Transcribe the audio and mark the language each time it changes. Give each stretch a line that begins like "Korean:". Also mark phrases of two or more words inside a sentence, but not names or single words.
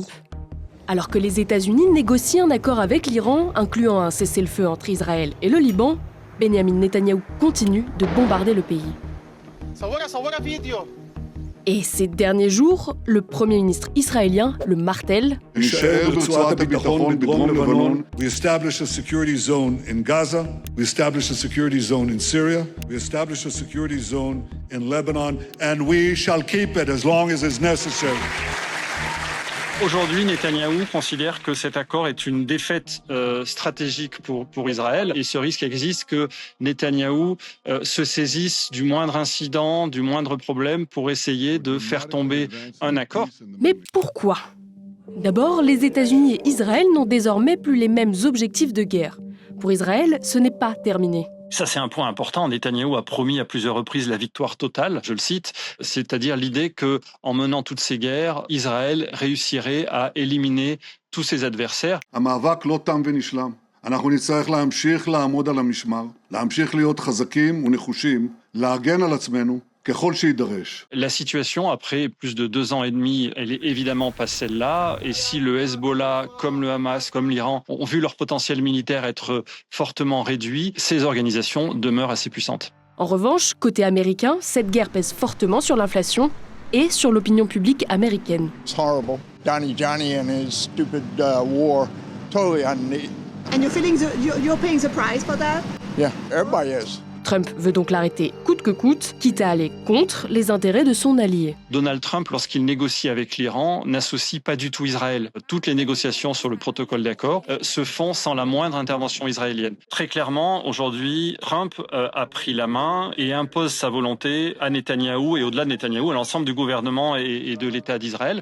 French: Alors que les États-Unis négocient un accord avec l'Iran, incluant un cessez-le-feu entre Israël et le Liban, Benyamin Netanyahou continue de bombarder le pays. Et ces derniers jours, le Premier ministre israélien le martèle.
English: We establish a security zone in Gaza, we establish a security zone in Syria, we establish a security zone in Lebanon, and we shall keep it as long as is necessary.
French: Aujourd'hui, Netanyahou considère que cet accord est une défaite stratégique pour Israël et ce risque existe que Netanyahou se saisisse du moindre incident, du moindre problème pour essayer de faire tomber un accord. Mais pourquoi ? D'abord, les États-Unis et Israël n'ont désormais plus les mêmes objectifs de guerre. Pour Israël, ce n'est pas terminé. Ça, c'est un point important. Netanyahou a promis à plusieurs reprises la victoire totale, je le cite, c'est-à-dire l'idée que, en menant toutes ces guerres, Israël réussirait à éliminer tous ses adversaires.
Hebrew: אנחנו נצטרך להמשיך לעמוד על המשמר, להמשיך להיות חזקים ונחושים, להגן על עצמנו ככל שידרש.
French: La situation, après plus de 2 ans et demi, elle est évidemment pas celle-là. Et si le Hezbollah, comme le Hamas, comme l'Iran, ont vu leur potentiel militaire être fortement réduit, ces organisations demeurent assez puissantes. En revanche, côté américain, cette guerre pèse fortement sur l'inflation et sur l'opinion publique américaine.
English: It's horrible. Johnny and his stupid war, totally unneeded. And you're paying the price for that? Yeah, everybody is.
French: Trump veut donc l'arrêter coûte que coûte, quitte à aller contre les intérêts de son allié. Donald Trump, lorsqu'il négocie avec l'Iran, n'associe pas du tout Israël. Toutes les négociations sur le protocole d'accord se font sans la moindre intervention israélienne. Très clairement, aujourd'hui, Trump a pris la main et impose sa volonté à Netanyahou et au-delà de Netanyahou, à l'ensemble du gouvernement et de l'État d'Israël.